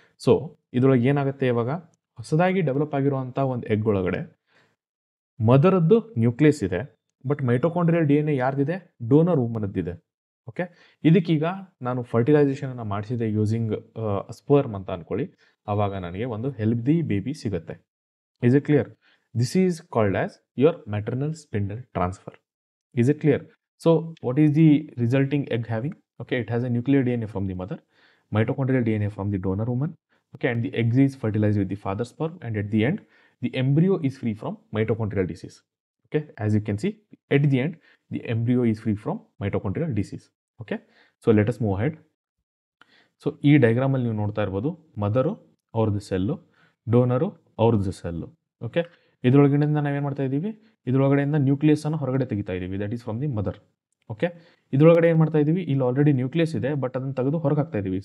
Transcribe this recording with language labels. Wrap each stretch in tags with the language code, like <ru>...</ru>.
<kn>So ಇದರೊಳಗೆ ಏನಾಗುತ್ತೆ, ಇವಾಗ ಹೊಸದಾಗಿ ಡೆವಲಪ್ ಆಗಿರುವಂಥ ಒಂದು ಎಗ್ ಒಳಗಡೆ ಮದರದ್ದು ನ್ಯೂಕ್ಲಿಯಸ್ ಇದೆ, but mitochondrial D N A ಯಾರ್ದಿದೆ? Donor ವುಮನದ್ದಿದೆ. Okay, ಇದಕ್ಕೀಗ ನಾನು ಫರ್ಟಿಲೈಸೇಷನನ್ನು ಮಾಡಿಸಿದೆ ಯೂಸಿಂಗ್ ಸ್ಪರ್ಮ್ ಅಂತ ಅಂದ್ಕೊಳ್ಳಿ, ಆವಾಗ ನನಗೆ ಒಂದು ಹೆಲ್ದಿ ಬೇಬಿ ಸಿಗುತ್ತೆ.</kn> <en>Is it clear? This is called as your maternal spindle transfer. Is it clear? So, what is the resulting egg having? Okay, it has a nuclear DNA from the mother, mitochondrial DNA from the donor woman. Okay, and the egg is fertilized with the father's sperm, and at the end, the embryo is free from mitochondrial disease. Okay, as you can see, at the end, the embryo is free from mitochondrial disease. Okay, so let us move ahead.</en> <kn>So ಈ ಡಯಾಗ್ರಾಮಲ್ಲಿ ನೀವು ನೋಡ್ತಾ ಇರ್ಬೋದು, mother ಅವ್ರದ್ದು cell, ಡೋನರು ಅವ್ರದ್ದು cell. Okay, ಇದರೊಳಗಡೆಯಿಂದ ನಾವೇನು ಮಾಡ್ತಾ ಇದ್ದೀವಿ, ಇದರೊಳಗಡೆಯಿಂದ ನ್ಯೂಕ್ಲಿಯಸನ್ನು ಹೊರಗಡೆ ತೆಗಿತಾ ಇದ್ದೀವಿ,</kn> <en>That is from the mother.</en> <kn>Okay, ಇದರೊಳಗಡೆ ಏನು ಮಾಡ್ತಾ ಇದ್ದೀವಿ, ಇಲ್ಲಿ ಆಲ್ರೆಡಿ ನ್ಯೂಕ್ಲಿಯಸ್ ಇದೆ, ಬಟ್ ಅದನ್ನು ತೆಗೆದು ಹೊರಗೆ ಹಾಕ್ತಾ ಇದ್ದೀವಿ.</kn>